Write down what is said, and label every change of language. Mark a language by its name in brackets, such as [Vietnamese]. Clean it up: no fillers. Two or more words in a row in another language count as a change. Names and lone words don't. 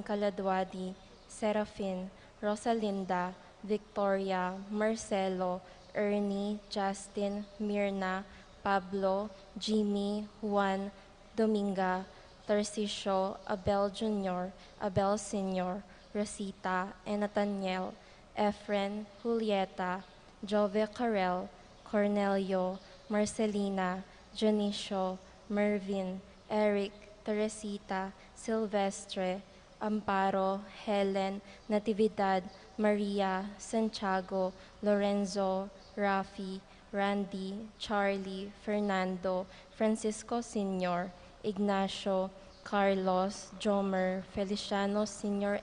[English] Kaladwadi, Serafin, Rosalinda, Victoria, Marcelo, Ernie, Justin, Mirna, Pablo, Jimmy, Juan, Dominga, Tarcisio, Abel Jr., Abel Sr., Rosita, and Nathaniel, Efren, Julieta, Jove Carel, Cornelio, Marcelina, Janicio, Mervin, Eric, Teresita, Silvestre, Amparo, Helen, Natividad, Maria, Santiago, Lorenzo, Rafi, Randy, Charlie, Fernando, Francisco Sr., Ignacio, Carlos, Jomer, Feliciano Sr.